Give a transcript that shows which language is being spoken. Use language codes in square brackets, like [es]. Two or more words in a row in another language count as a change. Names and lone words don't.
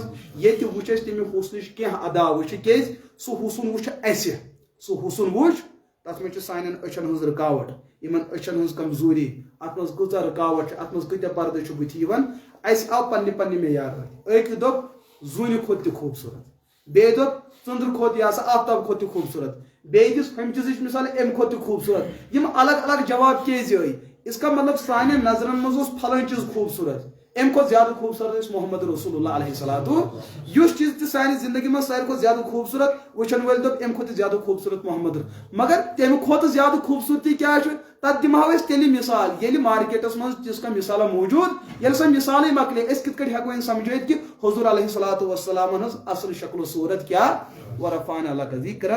[ks] ییٚتہِ وٕچھ اَسہِ تَمہِ حسنٕچ کینٛہہ ادا وٕچھِ کیازِ سُہ حسن وٕچھ اَسہِ سُہ حسن وٕچھ تتھ منٛز چھِ سانٮ۪ن أچھن ہٕنٛز رُکاوٹ یِمن أچھن ہٕنٛز کمزوری اتھ منٛز کۭژاہ رُکاوٹ چھِ اتھ منٛز کۭتیاہ پردٕ چھِ بٕتھِ یِوان. اَسہِ آو پننہِ معیار أکۍ دوٚپ زوٗنہِ کھۄتہٕ تہِ خوٗبصوٗرت بیٚیہِ دوٚپ ژٔنٛدرٕ کھۄتہٕ یا سا آفتاب کھۄتہٕ تہِ خوٗبصوٗرت بیٚیہِ دِژ ہُمہِ چیٖزٕچ مثال اَمہِ کھۄتہٕ تہِ خوٗبصوٗرت. یِم الگ الگ جواب کیازِ آے. [ur] اس کا مطلب [ks] سانٮ۪ن نظرن منٛز اوس پھلٲنۍ چیٖز خوٗبصوٗرت امہِ کھۄتہٕ زیادٕ خوٗبصوٗرت ٲسۍ محمد رسول اللہ [ar] علیہ الصلوۃ. [ks] یُس چیٖز تہِ سانہِ زندگی منٛز ساروی کھۄتہٕ زیادٕ خوٗبصوٗرت وٕچھن وٲلۍ دوٚپ امہِ کھۄتہٕ زیادٕ خوٗبصوٗرت محمد مگر تمہِ کھۄتہٕ زیادٕ خوٗبصوٗرتی کیٛاہ چھُ تتھ دِمہو أسۍ تیٚلہِ مثال ییٚلہِ مارکیٹس منٛز تِژھ کانٛہہ مثالا موٗجوٗد ییٚلہِ سۄ مثالٕے مۄکلے أسۍ کِتھ کٲٹھۍ ہٮ۪کو وۄنۍ سمجھٲیِتھ کہِ حضور [ar] علیہ الصلوۃ [ks] والسلامن ہٕنٛز اصل شکل و صوٗرت کیٛاہ [ar] ورفعنا لک ذکرک.